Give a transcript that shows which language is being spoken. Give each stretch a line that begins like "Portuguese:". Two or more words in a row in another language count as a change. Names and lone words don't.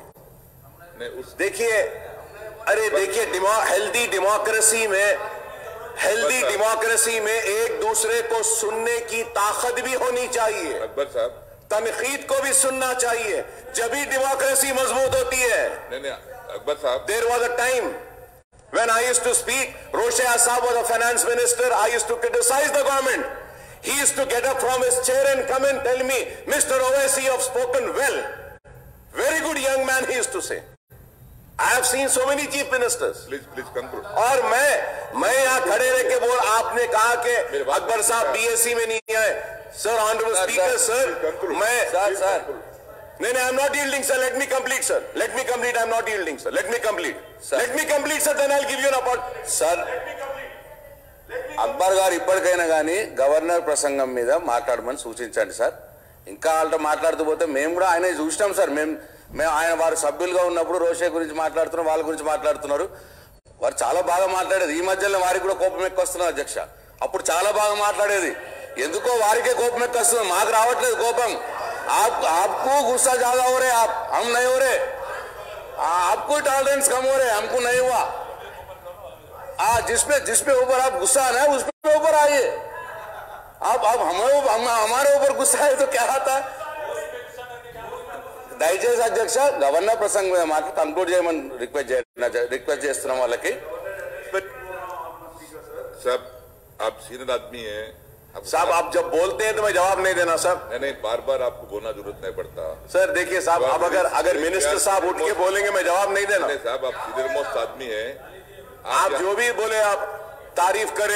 Hindi: देखिए, अरे देखिए,
English: healthy democracy
Hindi: में एक दूसरे को सुनने की ताकत भी होनी चाहिए। अकबर साहब, तनकीद को भी सुनना चाहिए, जब ही डेमोक्रेसी मजबूत होती है। नहीं, अकबर साहब,
English: there was a time when I used to speak, Roshaya Saab was a finance minister, I used to criticize the government. He used to get up from his chair and come and tell me, Mr. Owaisi, you have spoken well. Very good young man, he used to say. I have seen so many chief ministers. Please conclude.
Hindi: और मैं यहाँ खड़े रह के बोल, आपने कहा कि अकबर साहब BSc में नहीं आए।
English: Sir, Honorable Speaker, sir, नहीं, I'm not yielding, sir. Let me complete, sir. Let me complete. I'm not yielding, sir. Let me complete. Let me complete, sir. Then I'll give you an opportunity.
Telugu: Sir, అక్బర్ గారు ఇప్పటికైనా కానీ గవర్నర్ ప్రసంగం మీద మాట్లాడమని సూచించండి సార్. ఇంకా వాళ్ళతో మాట్లాడుతూ పోతే మేము కూడా ఆయన చూసినాం సార్. మేము ఆయన వారు సభ్యులుగా ఉన్నప్పుడు రోషే గురించి మాట్లాడుతున్నాం, వాళ్ళ గురించి మాట్లాడుతున్నారు. వారు చాలా బాగా మాట్లాడేది. ఈ మధ్యలో వారికి కూడా కోపం ఎక్కువస్తున్నారు అధ్యక్ష. అప్పుడు చాలా బాగా మాట్లాడేది. ఎందుకో వారికే కోపం ఎక్కువస్తుంది, మాకు రావట్లేదు కోపం.
Hindi: आपको गुस्सा ज्यादा हो रहे, हम नहीं हो रहे। आपको टॉलरेंस कम हो रहे, हमको नहीं हुआ। जिसपे ऊपर आप गुस्सा है उस पे ऊपर आइए। आप हमारे ऊपर गुस्सा है तो क्या आता है।
Telugu: దయచేసి అధ్యక్ష గవర్నర్ ప్రసంగం మీద మాట కంక్లూడ్ చేయమని రిక్వెస్ట్ చేస్తున్నాం వాళ్ళకి.
Hindi: साहब, आप सीनियर आदमी हैं साहब, आप जब बोलते हैं तो मैं जवाब नहीं देना सर। नहीं, बार आपको बोलना जरूरत नहीं पड़ता सर। देखिए साहब, अब अगर मिनिस्टर साहब उठ के बोलेंगे मैं जवाब नहीं देना। नहीं साहब, आप
English: senior most
Hindi: आदमी हैं, आप जो भी बोले आप तारीफ करें।